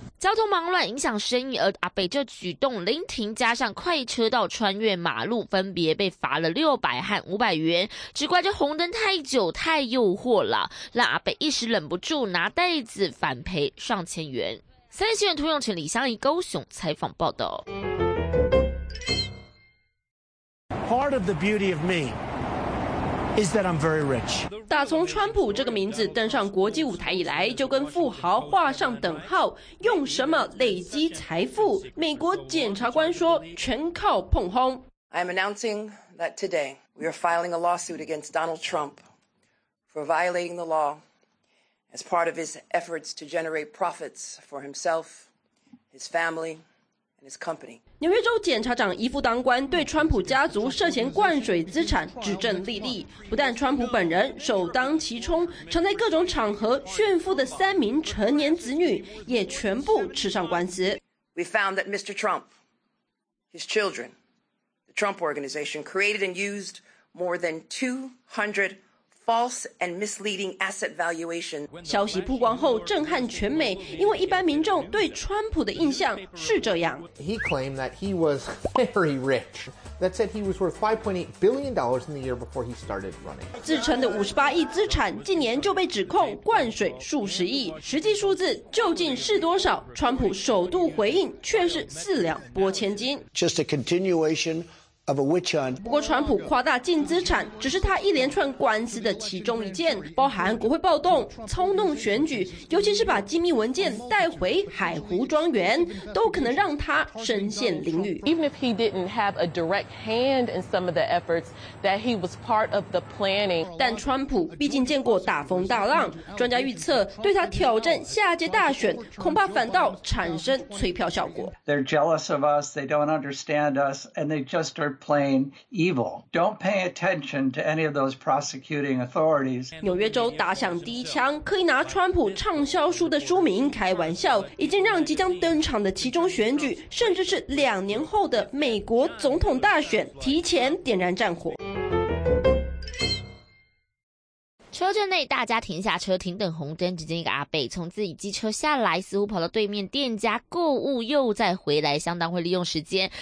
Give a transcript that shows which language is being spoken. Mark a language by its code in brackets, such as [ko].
[zh] 交通忙乱影响生意，而阿伯这举动临停加上快车道穿越马路，分别被罚了600和500元。只怪这红灯太久太诱惑了，让阿伯一时忍不住拿袋子反赔上千元。三立新闻涂永成、李湘怡高雄采访报道。 [en] Part of the beauty of me is that I'm very rich。 [zh] 打从川普这个名字登上国际舞台以来，就跟富豪画上等号。用什么累积财富？美国检察官说，全靠碰轰。 [en] I'm announcing that today we are filing a lawsuit against Donald Trump for violating the law as part of his efforts to generate profits for himself, his family. [zh] 纽约州检察长一夫当关，对川普家族涉嫌灌水资产指证莉莉。不但川普本人首当其冲，常在各种场合炫富的三名成年子女也全部吃上官司。 [en] We found that Mr. Trump, his children, the Trump Organization created and used more than 200 false and misleading asset valuation. [zh] 消息曝光后震撼全美，因为一般民众对川普的印象是这样。 [en] He claimed that he was very rich. That said he was worth $5.8 billion in the year before he started running. [zh] 自称的58亿资产，近年就被指控灌水数十亿，实际数字究竟是多少？川普首度回应却是四两拨千斤。 [en] Just a continuation. Of a witch hunt. [zh] 不过川普夸大净资产只是他一连串官司的其中一件，包含国会暴动、操弄选举，尤其是把机密文件带回海湖庄园，都可能让他身陷囹圄。 [en] Even if he didn't have a direct hand in some of the efforts that he was part of the planning. [zh] 但川普毕竟见过大风大浪，专家预测对他挑战下届大选恐怕反倒产生催票效果。 [en] They're jealous of us, they don't understand us, and they just are plain evil. Don't pay attention to any of those prosecuting authorities. [zh] 纽约州打响第一枪，可以拿川普畅销书的书名开玩笑，已经让即将登场的其中选举，甚至是两年后的美国总统大选，提前点燃战火。车阵内，大家停下车，停等红灯。只见一个阿伯从自己机车下来，似乎跑到对面店家购物，又再回来，相当会利用时间。